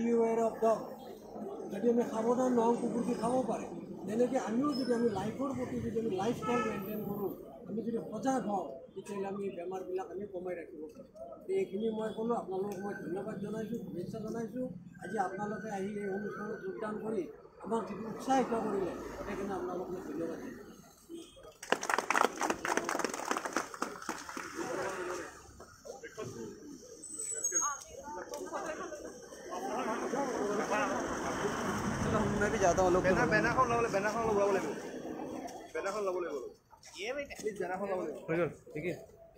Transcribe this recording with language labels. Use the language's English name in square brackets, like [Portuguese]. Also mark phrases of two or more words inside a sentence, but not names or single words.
[English] aware of dog [Assamese] যদি আমি সাৱধান নহওঁ কুকুৰটো খাব পাৰে তেনেকৈ আমিও যদি আমি লাইফৰ প্ৰতি যদি আমি লাইফষ্টাইল মেইনটেইন কৰোঁ আমি যদি সজাগ হওঁ তেতিয়াহ'লে আমি বেমাৰবিলাক আমি কমাই ৰাখিব পাৰোঁ এইখিনি মই ক'লোঁ আপোনালোকক মই ধন্যবাদ জনাইছোঁ শুভেচ্ছা জনাইছোঁ আজি আপোনালোকে আহি এই অনুষ্ঠানত যোগদান কৰি আমাক যিটো উৎসাহিত কৰিলে সেইকাৰণে আপোনালোকক মই ধন্যবাদ দিছোঁ [Hindi] मैं भी जाता हूँ लोग बैनर खोल लो बैनर खोल लो बैनर खोल लो ये बेटा प्लीज बैनर खोल लो